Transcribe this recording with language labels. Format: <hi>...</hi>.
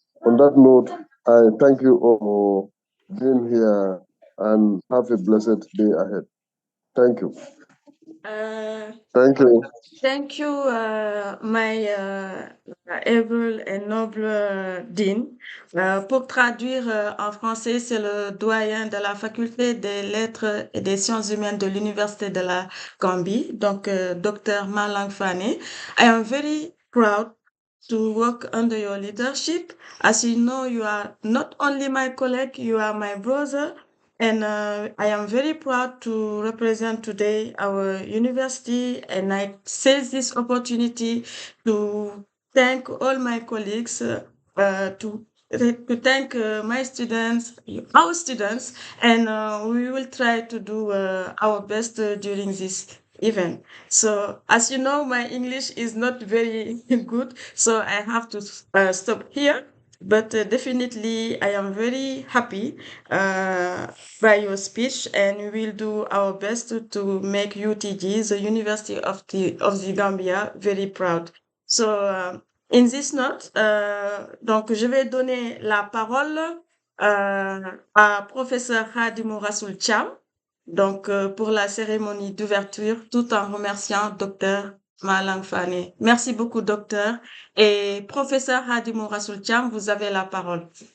<en>On that note, I thank you all for being here and have a blessed day ahead. Thank you. Thank you. Thank you, my able and noble Dean.</en> <fr>Pour traduire en français, c'est le doyen de la faculté des lettres et des sciences humaines de l'Université de la Gambie, donc Dr. Malang Fane.</fr> <en>I am very proud to work under your leadership. As you know, you are not only my colleague, you are my brother. And I am very proud to represent today our university, and I seize this opportunity to thank all my colleagues, to thank my students, our students, and we will try to do our best during this event. So, as you know, my English is not very good, so I have to stop here. But definitely, I am very happy by your speech, and we will do our best to make UTG, the University of the Gambia, very proud. So, in this note,</en> <fr>donc je vais donner la parole à professeur Hadimou Rassoul Cham, donc pour la cérémonie d'ouverture, tout en remerciant Dr. Malang Fane. Merci beaucoup, docteur. Et professeur Hadimou Rassoul Cham, vous avez la parole.</fr>